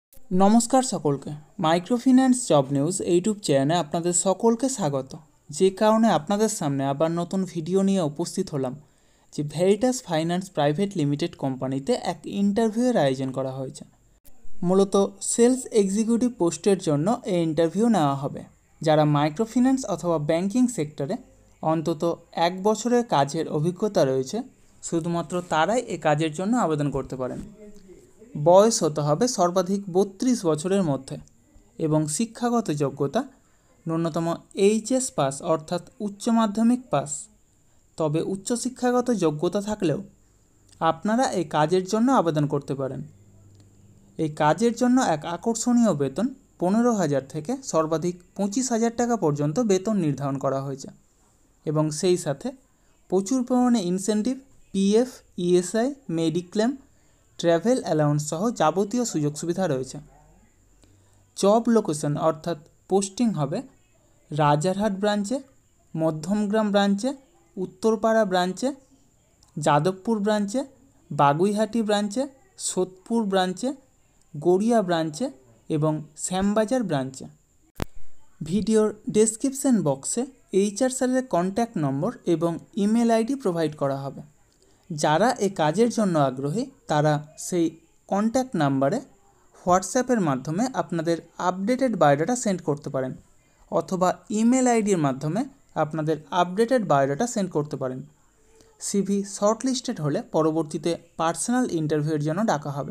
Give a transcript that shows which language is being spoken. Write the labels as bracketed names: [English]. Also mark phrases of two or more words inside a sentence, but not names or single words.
[Bangla] নমস্কার সকলকে মাইক্রোফিন্যান্স জব নিউজ ইউটিউব চ্যানেলে আপনাদের সকলকে স্বাগত। যে কারণে আপনাদের সামনে আবার নতুন ভিডিও নিয়ে উপস্থিত হলাম যে ভেরিটাস ফাইন্যান্স প্রাইভেট লিমিটেড কোম্পানিতে এক ইন্টারভিউয়ের আয়োজন করা হয়েছে। মূলত [English] sales executive [Bangla] পোস্টের জন্য এই ইন্টারভিউ নেওয়া হবে। যারা মাইক্রোফিন্যান্স অথবা ব্যাংকিং সেক্টরে অন্তত এক বছরের কাজের অভিজ্ঞতা রয়েছে শুধুমাত্র তারাই এই কাজের জন্য আবেদন করতে পারেন। বয়স হতে হবে সর্বাধিক 32 বছরের মধ্যে এবং শিক্ষাগত যোগ্যতা ন্যূনতম এইচএস পাস অর্থাৎ উচ্চ মাধ্যমিক পাস। তবে উচ্চ শিক্ষাগত যোগ্যতা থাকলেও আপনারা এই কাজের জন্য আবেদন করতে পারেন। এই কাজের জন্য এক আকর্ষণীয় বেতন 15,000 থেকে সর্বাধিক 25,000 টাকা পর্যন্ত বেতন নির্ধারণ করা হয়েছে এবং সেই সাথে প্রচুর পরিমাণে ইনসেন্টিভ, পিএফ, ইএসআই, মেডিক্লেম, [English] travel allowance [Bangla] সহ যাবতীয় সুযোগ সুবিধা রয়েছে। [English] job location [Bangla] অর্থাৎ পোস্টিং হবে রাজারহাট ব্রাঞ্চে, মধ্যমগ্রাম ব্রাঞ্চে, উত্তরপাড়া ব্রাঞ্চে, যাদবপুর ব্রাঞ্চে, বাগুইহাটি ব্রাঞ্চে, সোদপুর ব্রাঞ্চে, গড়িয়া ব্রাঞ্চে এবং শ্যামবাজার ব্রাঞ্চে। ভিডিওর ডেস্ক্রিপশন বক্সে এইচআর সেলের [English] contact number [Bangla] এবং [English] email ID provide [Bangla] করা হবে। যারা এই কাজের জন্য আগ্রহী তারা সেই কন্ট্যাক্ট নাম্বারে হোয়াটসঅ্যাপের মাধ্যমে আপনাদের [English] updated biodata send [Bangla] করতে পারেন অথবা ইমেল আইডির মাধ্যমে আপনাদের [English] updated biodata send [Bangla] করতে পারেন। [English] CV shortlisted [Bangla] হলে পরবর্তীতে পার্সোনাল ইন্টারভিউয়ের জন্য ডাকা হবে।